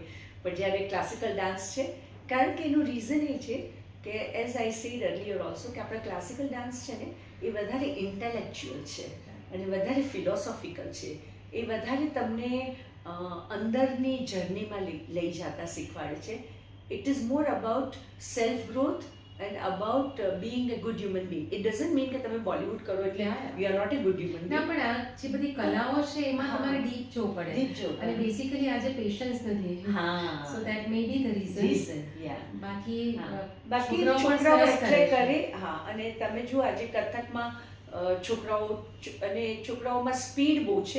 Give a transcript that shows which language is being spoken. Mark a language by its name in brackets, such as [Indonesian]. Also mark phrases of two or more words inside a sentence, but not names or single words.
[Gujarati] પણ જ્યારે [English] classical dance [Gujarati] છે, કારણ કે એનું રીઝન એ છે કે [English] as I said earlier also [Gujarati] કે આપણા [English] classical dance [Gujarati] છે ને એ વધારે ઇન્ટેલેક્ચ્યુઅલ છે અને વધારે ફિલોસોફિકલ છે. એ વધારે તમને અંદરની જર્નીમાં લઈ જતા શીખવાડે છે. [English] it is more about self growth and about being a good human being. It doesn't mean [Gujarati] કે તમે બોલિવૂડ કરો એટલે [English] you are not a good human being. [Gujarati] ના, પણ આ જે બધી કલાઓ છે એમાં તમારે ડીપ જોવું પડે, અને બેસિકલી આજે પેશન્સ નથી. [English] so that may be the reason. બાકી [Gujarati] છોકરાઓ એટલે કરે. અને તમે જો આજે કથકમાં છોકરાઓ અને છોકરાઓમાં સ્પીડ બહુ છે.